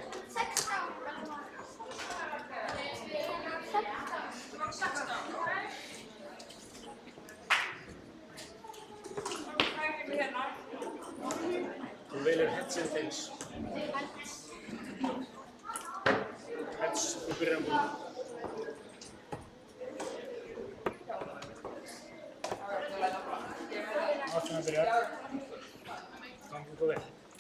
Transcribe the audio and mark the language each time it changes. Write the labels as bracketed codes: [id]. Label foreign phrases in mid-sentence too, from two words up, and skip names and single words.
[is] 16. Þú velur [en] heads and tails. Heads, [is] þú byrjar að búið. 18 byrjar. Gangi ykkur vel.